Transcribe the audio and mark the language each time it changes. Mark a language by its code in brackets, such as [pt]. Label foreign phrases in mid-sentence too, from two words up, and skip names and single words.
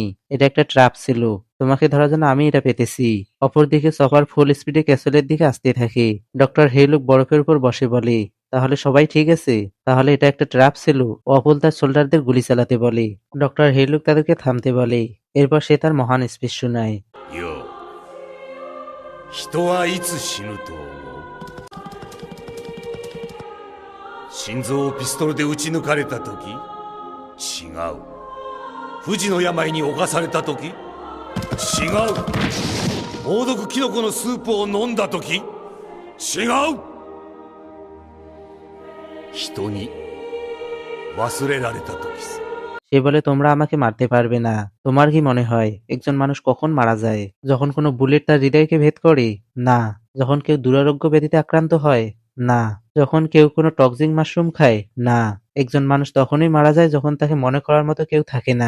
[bn] এটা একটা ট্র্যাপ ছিল। তোমাকে ধরার জন্য আমি এটা পেতেছি। অপরদিকে চপার [en] full speed [bn] ক্যাসেলের দিকে আসতে থাকে। ডক্টর হেইলুক বরফের উপর বসে বলে তাহলে সবাই ঠিক আছে? তাহলে এটা একটা ট্র্যাপ ছিল। অপুল তার সোল্ডারদের গুলি চালাতে বলে। ডক্টর হেইলুক তাদেরকে থামতে বলে। এরপর সে তার মহান স্পিচ শোনায়। [ja] よ、人はいつ死ぬと思う？心臓をピストルで撃ち抜かれた時？違う。不治の病に侵された時？違う。猛毒キノコのスープを飲んだ時？違う。人に忘れられた時さ。 [bn] সে বলে তোমরা আমাকে মারতে পারবে না। তোমার কি মনে হয় একজন মানুষ কখন মারা যায়? যখন কোনো বুলেট তার হৃদয়কে ভেদ করে? না। যখন কেউ দুরারোগ্য ব্যাধিতে আক্রান্ত হয়? না। যখন কেউ কোনো [en] toxic mushroom [bn] খায়? না। একজন মানুষ তখনই মারা যায় যখন তাকে মনে করার মতো কেউ থাকে না।